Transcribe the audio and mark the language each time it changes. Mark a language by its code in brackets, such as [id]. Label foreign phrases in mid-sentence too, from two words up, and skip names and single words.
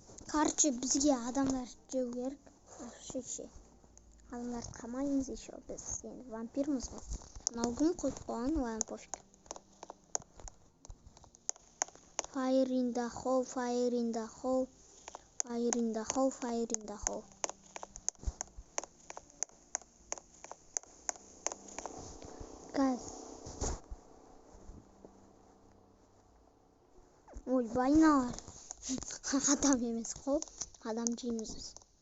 [kk] Короче, бізге адамдар жеу керек. Вообще. Адамдарды қамаймыз еще біз. Енді вампирмыз ғой. Мынау кім қойып қойған? [ru] Ладно, пофиг. [en] Fire in the hole, fire in the hole. Fire in the hole, fire in the hole. Guys. [kk] Ой, байналар. Адам емес қой. Адам жейміз біз.